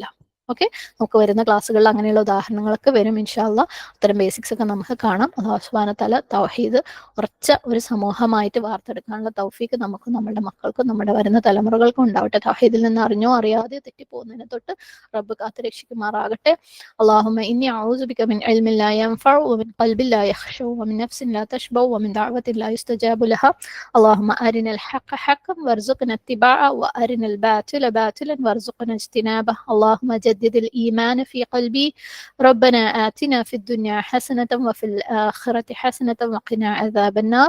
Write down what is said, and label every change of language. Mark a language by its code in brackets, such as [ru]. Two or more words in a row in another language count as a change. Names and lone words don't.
[ml] ഓക്കെ, നമുക്ക് വരുന്ന ക്ലാസ്സുകളിൽ അങ്ങനെയുള്ള ഉദാഹരണങ്ങളൊക്കെ വരും [ar] إن شاء الله. [ml] അത്തരം ബേസിക്സ് ഒക്കെ നമുക്ക് കാണാം. [ar] الله سبحانه وتعالى [ml] തൗഹീദ് ഉറച്ച ഒരു സമൂഹമായിട്ട് വാർത്തെടുക്കാനുള്ള തൗഫീക്ക് നമുക്കും നമ്മുടെ മക്കൾക്കും നമ്മുടെ വരുന്ന തലമുറകൾക്കും ഉണ്ടാവട്ടെ. തൗഹീദിൽ നിന്ന് അറിഞ്ഞോ അറിയാതെ തെറ്റിപ്പോകുന്നതിനെ തൊട്ട് റബ്ബ് കാത്ത് രക്ഷിക്കുമാറാകട്ടെ. [ar] اللهم إني أعوذ بك من علم لا ينفع ومن قلب لا يخشع ومن نفس لا تشبع ومن دعوة لا يستجاب لها. اللهم أرنا الحق حقا وارزقنا اتباعه وأرنا الباطل باطلا وارزقنا اجتنابه. اللهم جدد الإيمان في قلبي. ربنا آتنا في الدنيا حسنة وفي الآخرة حسنة وقنا عذاب النار.